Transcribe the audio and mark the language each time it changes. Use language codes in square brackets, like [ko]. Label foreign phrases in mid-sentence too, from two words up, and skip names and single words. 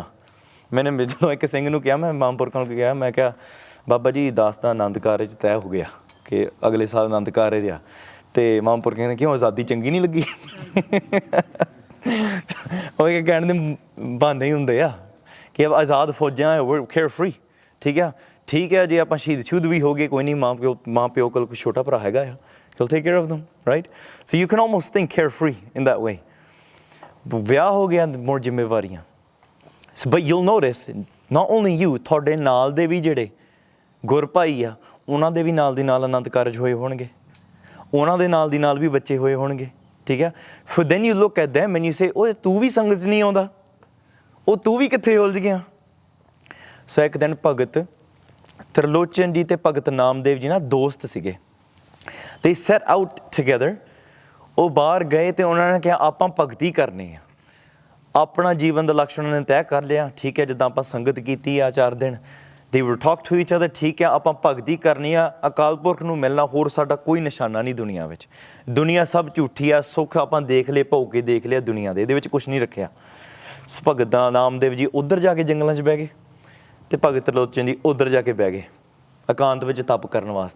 [pa] ਮੈਨੇ ਜਦੋਂ ਇੱਕ ਸਿੰਘ ਨੂੰ ਕਿਹਾ, ਮੈਂ ਮਾਮਪੁਰਖਾਂ ਨੂੰ ਕਿਹਾ, ਮੈਂ ਕਿਹਾ ਬਾਬਾ ਜੀ ਦਾਸ ਦਾ ਆਨੰਦ ਕਾਰਜ ਤੈਅ ਹੋ ਗਿਆ ਕਿ ਅਗਲੇ ਸਾਲ ਆਨੰਦ ਕਾਰਜ ਆ, ਅਤੇ ਮਾਮਪੁਰਖ ਕਹਿੰਦੇ ਕਿਉਂ ਆਜ਼ਾਦੀ ਚੰਗੀ ਨਹੀਂ ਲੱਗੀ? ਉਹ ਕਹਿਣ ਦੇ ਬਹਾਨੇ ਹੀ ਹੁੰਦੇ ਆ ਕਿ ਆਜ਼ਾਦ ਫੌਜਾਂ ਹੈ, [en] care free. [pa] ਠੀਕ ਹੈ, ਜੇ ਆਪਾਂ ਸ਼ਹੀਦ ਵੀ ਹੋ ਗਏ, ਕੋਈ ਨਹੀਂ, ਮਾਂ ਪਿਓ ਕੋਲ ਕੋਈ ਛੋਟਾ ਭਰਾ ਹੈਗਾ ਆ, [en] he'll take care of them, right? So you can almost think carefree in that way. [pa] ਵਿਆਹ ਹੋ ਗਿਆ, [en] more ਜ਼ਿੰਮੇਵਾਰੀਆਂ। But you'll notice, not only you, [pa] ਤੁਹਾਡੇ ਨਾਲ ਦੇ ਵੀ ਜਿਹੜੇ ਗੁਰ ਭਾਈ ਆ, ਉਹਨਾਂ ਦੇ ਵੀ ਨਾਲ ਦੀ ਨਾਲ ਆਨੰਦ ਕਾਰਜ ਹੋਏ ਹੋਣਗੇ, ਉਹਨਾਂ ਦੇ ਨਾਲ ਦੀ ਨਾਲ ਵੀ ਬੱਚੇ ਹੋਏ ਹੋਣਗੇ। ਠੀਕ ਹੈ, ਫਿਰ [en] then you look at them and you say, [pa] ਓਏ ਤੂੰ ਵੀ ਸੰਗਤ 'ਚ ਨਹੀਂ ਆਉਂਦਾ, ਉਹ ਤੂੰ ਵੀ ਕਿੱਥੇ ਉਲਝ ਗਿਆ। ਸੋ ਇੱਕ ਦਿਨ ਭਗਤ ਤਰਲੋਚਨ ਜੀ ਅਤੇ ਭਗਤ ਨਾਮਦੇਵ ਜੀ ਨਾ ਦੋਸਤ ਸੀਗੇ। [en] They set out together [pa] ਉਹ ਬਾਹਰ ਗਏ ਤੇ ਉਹਨਾਂ ਨੇ ਕਿਹਾ ਆਪਾਂ ਭਗਤੀ ਕਰਨੀ ਆ। ਆਪਣਾ ਜੀਵਨ ਦਾ ਲਕਸ਼ ਉਹਨਾਂ ਨੇ ਤੈਅ ਕਰ ਲਿਆ। ਠੀਕ ਹੈ, ਜਿੱਦਾਂ ਆਪਾਂ ਸੰਗਤ ਕੀਤੀ ਆ 4 ਦਿਨ, [en] they will talk to each other। [pa] ਠੀਕ ਹੈ, ਆਪਾਂ ਭਗਤੀ ਕਰਨੀ ਆ, ਅਕਾਲ ਪੁਰਖ ਨੂੰ ਮਿਲਣਾ, ਹੋਰ ਸਾਡਾ ਕੋਈ ਨਿਸ਼ਾਨਾ ਨਹੀਂ ਦੁਨੀਆ ਵਿੱਚ। ਦੁਨੀਆ ਸਭ ਝੂਠੀ ਆ, ਸੁੱਖ ਆਪਾਂ ਦੇਖ ਲਏ, ਭੋਗ ਕੇ ਦੇਖ ਲਿਆ ਦੁਨੀਆ ਦੇ, ਇਹਦੇ ਵਿੱਚ ਕੁਛ ਨਹੀਂ ਰੱਖਿਆ। ਭਗਤ ਨਾਮਦੇਵ ਜੀ ਉੱਧਰ ਜਾ ਕੇ ਜੰਗਲਾਂ 'ਚ ਬਹਿ ਗਏ ਤੇ ਭਗਤ ਤ੍ਰਿਲੋਚਨ ਜੀ ਉੱਧਰ ਜਾ ਕੇ ਬਹਿ ਗਏ ਇਕਾਂਤ ਵਿੱਚ ਤਪ ਕਰਨ ਵਾਸਤੇ।